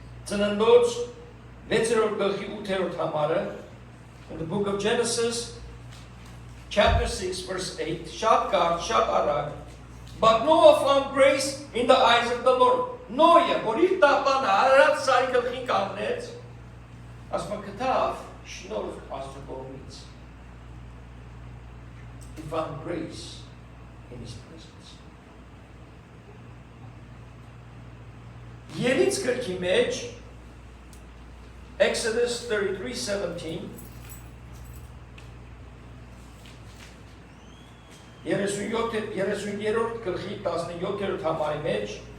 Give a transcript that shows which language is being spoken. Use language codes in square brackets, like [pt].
[hy] Ծննդոց 6-րդ գլխի 8-րդ համարը [en] in the book of Genesis, chapter 6, verse 8, [hy] շատ կարճ, շատ արագ, [en] but Noah found grace in the eyes of the Lord. [hy] Նոյը, որ իր տապանը արարած սարի գլխին կանգնեց, ասում գտավ շնորհ Աստծո կողմից. [en] He found grace in his presence. [hy] Ելից գրքի մեջ Exodus 33:17 30-րդ գլխի 17-րդ համարի մեջ